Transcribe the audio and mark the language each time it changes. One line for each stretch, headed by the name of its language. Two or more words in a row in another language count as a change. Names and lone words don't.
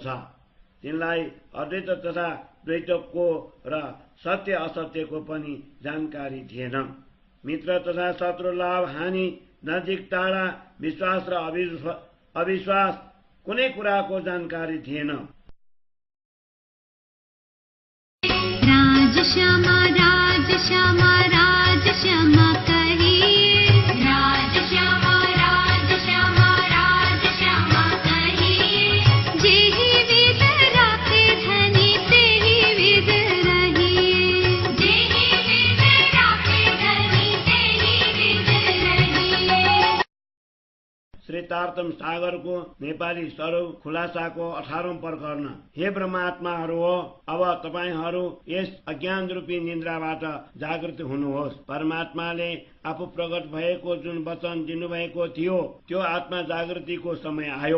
Nepali: तिनलाई अद्वैत तथा द्वैतको र सत्य असत्यको पनि जानकारी थिएन। मित्र तथा शत्रु, लाभ हानि, नजिक टाढा, विश्वास र अविश्वास कुनै कुराको जानकारी थिएन।
Hindi: राज श्यामा राज श्यामा राज श्यामा कहिए, राज श्यामा राज श्यामा राज श्यामा कहिए। जेहि विद राखे धनी तेहि विद रहिए, जेहि विद राखे धनी तेहि विद रहिए।
Nepali: श्री तारतम सागरको नेपाली स्वरूप खुलासाको 18औं प्रकरण। हे ब्रह्मात्माहरू हो, अब तपाईहरू यस अज्ञान रूपी निन्द्राबाट जागृत हुनुहोस्। परमात्माले आफू प्रकट भएको जुन वचन दिनुभएको थियो त्यो आत्मा जागृतिको समय आयो।